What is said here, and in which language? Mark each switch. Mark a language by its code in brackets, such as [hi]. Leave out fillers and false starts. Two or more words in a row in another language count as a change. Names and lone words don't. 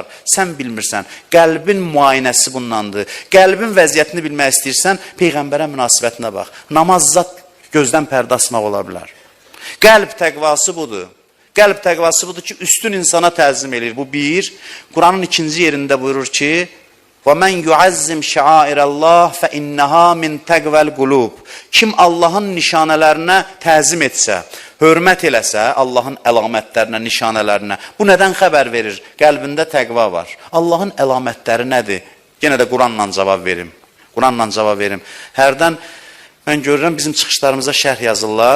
[az] Sən bilmirsən, qəlbin müayinəsi bundandır. Qəlbin vəziyyətini bilmək istəyirsən, Peyğəmbərə münasibətinə bax. Namaz zat gözdən pərdə asmaq ola bilər. Qəlb təqvası budur. Qəlb təqvası budur ki, üstün insana təzim edir. Bu bir. Quranın ikinci yerində buyurur ki, [ar] وَمَنْ يُعَزِّمْ شَعَائِرَ اللّٰهِ فَاِنَّهَا مِنْ تَقْوَ الْقُلُوبِ. [az] Kim Allahın nişanələrinə təzim etsə, hörmət eləsə, Allahın əlamətlərinə, nişanələrinə, bu nədən xəbər verir? Qəlbində təqva var. Allahın əlamətləri nədir? Yenə də Quranla cavab verim. Quranla cavab verim. Hərdən mən görürəm, bizim çıxışlarımıza şərh yazırlar.